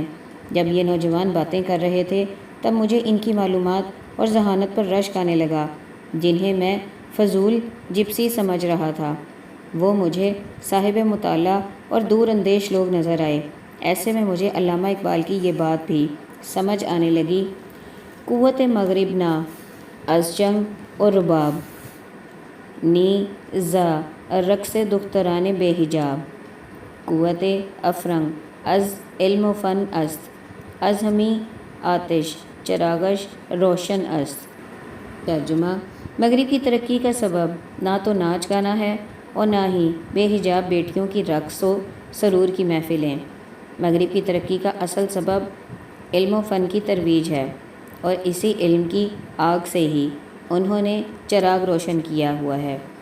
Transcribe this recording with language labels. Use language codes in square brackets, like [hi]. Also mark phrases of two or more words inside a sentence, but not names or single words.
[ur] جب یہ نوجوان باتیں کر رہے تھے تب مجھے ان کی معلومات اور ذہانت پر رشک آنے لگا، جنہیں میں فضول جپسی سمجھ رہا تھا۔ وہ مجھے صاحب مطالعہ اور دور اندیش لوگ نظر آئے۔ ایسے میں مجھے علامہ اقبال کی یہ بات بھی سمجھ آنے لگی: [fa] قوت مغرب نا از جنگ و رباب، نی زا رقص دختران بے حجاب، قوت افرنگ از علم و فن است، از ہمی آتش چراغش روشن است۔ [ur] ترجمہ: مغرب کی ترقی کا سبب نہ تو ناچ گانا ہے اور نہ ہی بے حجاب بیٹیوں کی رقص و سرور کی محفلیں۔ مغرب کی ترقی کا اصل سبب علم و فن کی ترویج ہے، اور اسی علم کی آگ سے ہی انہوں نے چراغ روشن کیا ہوا ہے۔